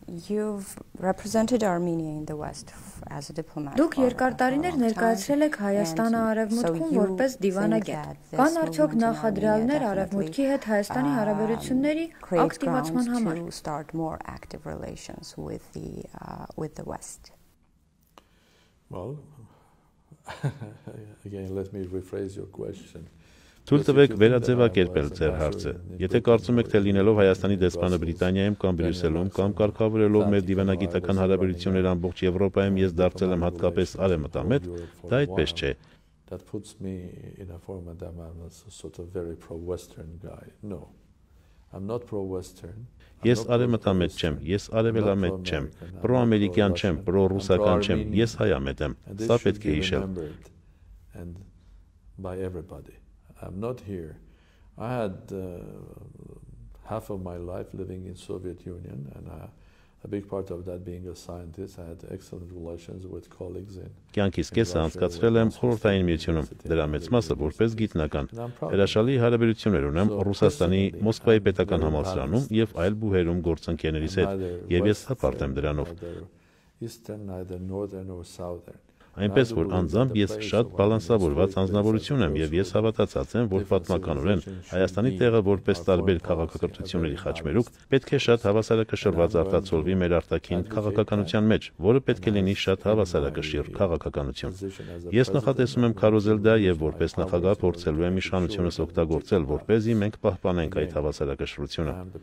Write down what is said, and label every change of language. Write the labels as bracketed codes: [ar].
[en] You've represented Armenia in the West as a diplomat. [hy] Դուք երկար տարիներ ներկայացրել եք Հայաստանը արևմուտքում որպես դիվանագետ։ Կան արդյոք նախադրյալներ արևմուտքի հետ Հայաստանի հարաբերությունների ակտիվացման համար։ [en] Start more active relations with the West. Well, again, let me rephrase your question. [hy] Թույլ տվեք վերաձևակերպել ձեր հարցը։ Եթե կարծում եք, թե լինելով Հայաստանի դեսպանը Բրիտանիայում կամ Բրյուսելում կամ կարգավորելով մեր դիվանագիտական հարաբերությունները ամբողջ Եվրոպայում ես դարձել եմ հատկապես արևմտամետ, դա այդպես չէ։ [en] That puts me in a format that I'm a sort of very pro-Western guy. No. I'm not pro-Western. [hy] Ես արևմտամետ չեմ, ես արևելամետ չեմ, պրոամերիկյան չեմ, պրոռուսական չեմ, ես հայամետ եմ։ Սա պետք է հիշել։ [en] And by everybody. I'm not here. I had half of my life living in Soviet Union, and a big part of that being a scientist. I had excellent relations with colleagues in. [hy] Կյանքիս կեսը անցկացրել եմ խորհրդային միությունում, դրա մեծ մասը որպես գիտնական։ Հրաշալի հարաբերություններ ունեմ Ռուսաստանի Մոսկվայի պետական համալսարանում եւ այլ բուհերում գործընկերներիս հետ, եւ ես հպարտ եմ դրանով։ [en] Eastern, neither northern or southern. [hy] Այնպես որ անձամբ ես շատ բալանսավորված անձնավորություն եմ եւ ես հավատացած եմ, որ պատմականորեն Հայաստանի տեղը որպես տարբեր քաղաքակրթությունների խաչմերուկ պետք է շատ հավասարակշռված արտացոլվի մեր արտաքին քաղաքականության մեջ, որը պետք է լինի շատ հավասարակշիռ քաղաքականություն։ Ես նախատեսում եմ քարոզել դա եւ որպես նախագահ փորձելու եմ իշխանությունս օգտագործել, որպեսզի մենք պահպանենք այդ հավասարակշռությունը։